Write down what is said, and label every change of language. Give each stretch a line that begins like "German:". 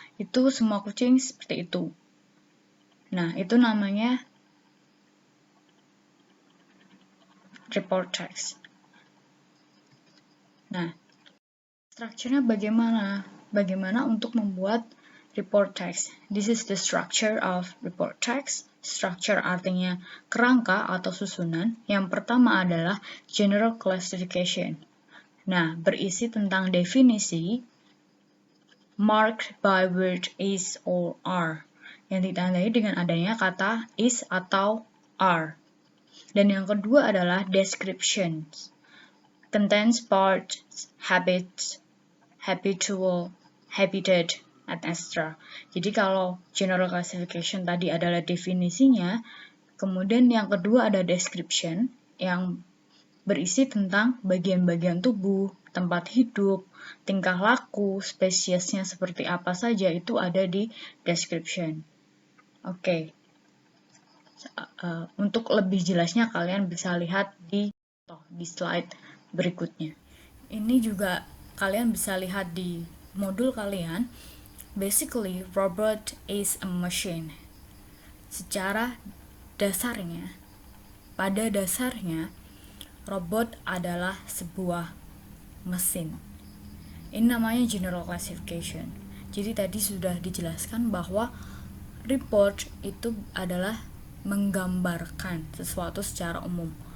Indonesian: Itu semua kucing seperti itu. Nah, itu namanya report text. Nah, strukturnya bagaimana? Bagaimana untuk membuat report text?
English: This is the structure of report text.
Indonesian: Structure artinya kerangka atau susunan. Yang pertama adalah general classification. Nah, berisi tentang definisi marked by word is or are, yang ditandai dengan adanya kata is atau are. Dan yang kedua adalah
English: descriptions. Contains parts, habits, habitual, habitat, etc.
Indonesian: Jadi kalau general classification tadi adalah definisinya, kemudian yang kedua ada description yang berisi tentang bagian-bagian tubuh, tempat hidup, tingkah laku, spesiesnya seperti apa saja itu ada di description. Oke. Untuk lebih jelasnya kalian bisa lihat di slide berikutnya. Ini juga kalian bisa lihat di modul kalian.
English: Basically, robot is a machine.
Indonesian: Secara dasarnya, pada dasarnya, robot adalah sebuah mesin. Ini namanya general classification. Jadi tadi sudah dijelaskan bahwa report itu adalah menggambarkan sesuatu secara umum.